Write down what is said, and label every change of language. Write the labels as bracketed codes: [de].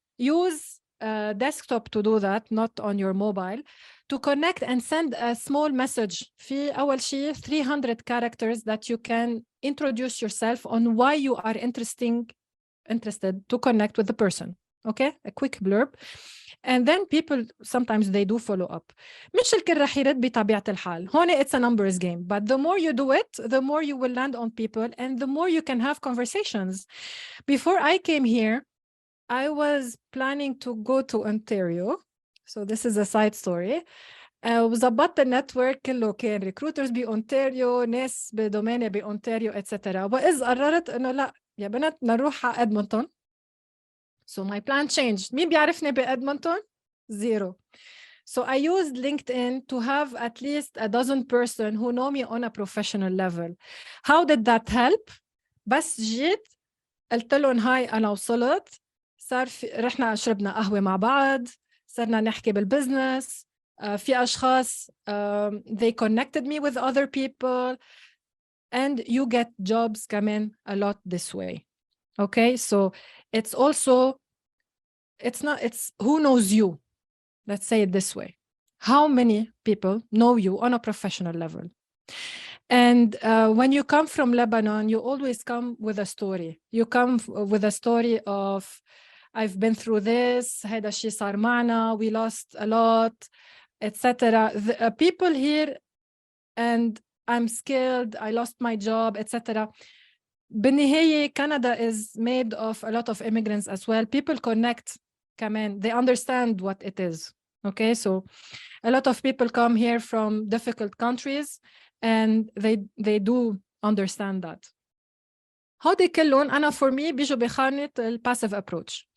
[en] Use desktop to do that, not on your mobile, to connect and send a small message. [ar] في أول شيء [en] 300 characters that you can introduce yourself on why you are interested to connect with the person. Okay, a quick blurb. and then people sometimes they do follow up. [ar] مش الكل رح يرد بطبيعة الحال. هون [en] it's a numbers game, but the more you do it, the more you will land on people and the more you can have conversations. Before I came here, I was planning to go to Ontario. So this is a side story. [ar] وظبطت النتورك كله كان recruiters بأونتاريو، ناس بدوميني بأونتاريو etc. وإذ قررت إنه لا يا بنات نروح على إدمونتون. [en] So my plan changed. [ar] مين بيعرفني بإدمونتون؟ Zero. [en] So I used LinkedIn to have at least a dozen person who know me on a professional level. How did that help? [ar] بس جيت قلت لهم هاي أنا وصلت، صار رحنا شربنا قهوة مع بعض، صرنا نحكي بالبزنس، في أشخاص [en] they connected me with other people and you get jobs [ar] كمان [en] a lot this way. Okay, so it's also, it's who knows you. Let's say it this way. How many people know you on a professional level? And when you come from Lebanon, you always come with a story. You come with a story of, I've been through this, [ar] هيدا الشيء صار معنا, [en] we lost a lot, etc. People here, and I'm scared, I lost my job, etc. [ar] بالنهاية [en] Canada is made of a lot of immigrants as well. People connect [ar] كمان, [en] they understand what it is. Okay, so a lot of people come here from difficult countries and they do understand that. [ar] هودي كلهم أنا [en] for me [ar] بيجوا بخانة [en] passive approach.